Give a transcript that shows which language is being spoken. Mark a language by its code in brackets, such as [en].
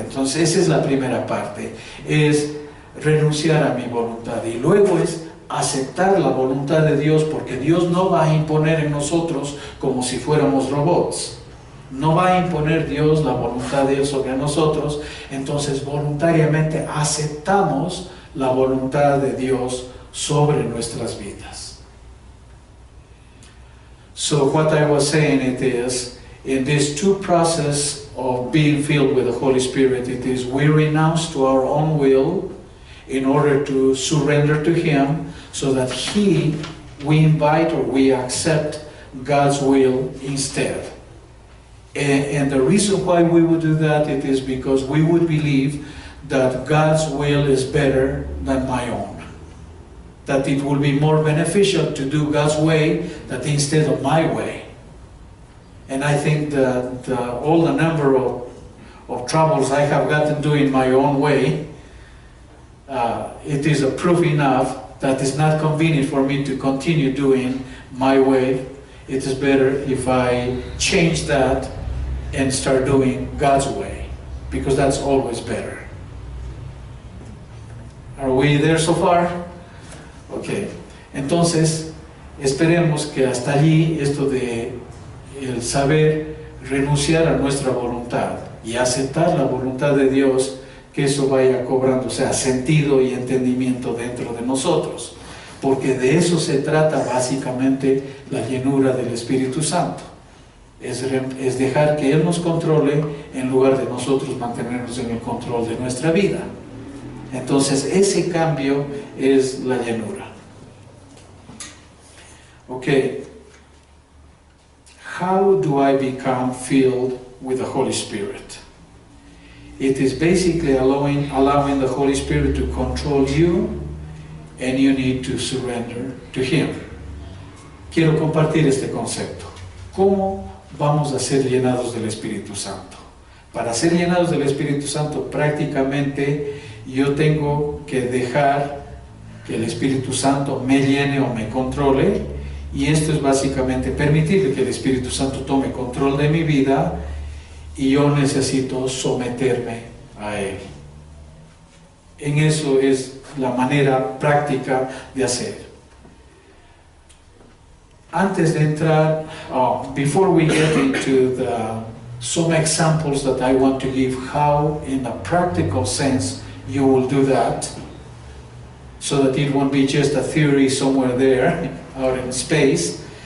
[es] Entonces esa es la primera parte, es renunciar a mi voluntad, y luego es aceptar la voluntad de Dios, porque Dios no va a imponer en nosotros como si fuéramos robots. No va a imponer Dios la voluntad de Dios sobre nosotros. Entonces voluntariamente aceptamos la voluntad de Dios sobre nuestras vidas. [en] So what I was saying, it is, in this two process of being filled with the Holy Spirit, it is we renounce to our own will in order to surrender to Him, so that we invite or we accept God's will instead. And the reason why we would do that, it is because we would believe that God's will is better than my own. that it will be more beneficial to do God's way than instead of my way. And I think that all the number of troubles I have gotten doing my own way, it is a proof enough that it's not convenient for me to continue doing my way. It is better if I change that and start doing God's way, because that's always better. Are we there so far? Ok. [es] Entonces, esperemos que hasta allí esto de el saber renunciar a nuestra voluntad y aceptar la voluntad de Dios, que eso vaya cobrando, o sea, sentido y entendimiento dentro de nosotros. Porque de eso se trata básicamente la llenura del Espíritu Santo. Es dejar que Él nos controle en lugar de nosotros mantenernos en el control de nuestra vida. Entonces ese cambio es la llenura. Ok. [en] How do I become filled with the Holy Spirit? It is basically allowing the Holy Spirit to control you, and you need to surrender to Him. [es] Quiero compartir este concepto. ¿Cómo vamos a ser llenados del Espíritu Santo? Para ser llenados del Espíritu Santo, prácticamente yo tengo que dejar que el Espíritu Santo me llene o me controle, y esto es básicamente permitir que el Espíritu Santo tome control de mi vida, y yo necesito someterme a Él. En eso es la manera práctica de hacer. Antes de entrar, [en] before we get into some examples that I want to give, how in a practical sense you will do that, so that it won't be just a theory somewhere there out in space.